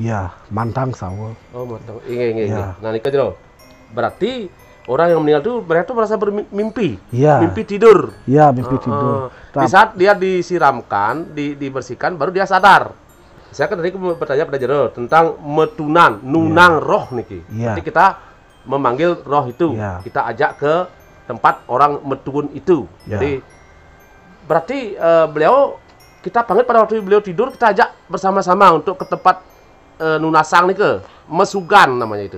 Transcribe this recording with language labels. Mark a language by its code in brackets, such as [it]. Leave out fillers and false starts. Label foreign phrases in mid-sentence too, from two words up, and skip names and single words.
[id] Ya, mantang sawo. Oh, mantang. Inge. Ya. Nah, ini kan berarti orang yang meninggal itu mereka merasa bermimpi. Ya. Mimpi tidur. Ya, mimpi tidur. Di saat dia disiramkan, dibersihkan, baru dia sadar. Saya kan tadi bertanya pada Jero tentang metunan, nunang roh niki. Ya. Jadi kita memanggil roh itu, Ya. kita ajak ke tempat orang metun itu. Ya. Jadi berarti beliau kita panggil pada waktu beliau tidur, kita ajak bersama-sama untuk ke tempat nunasang nih ke mesugan namanya itu.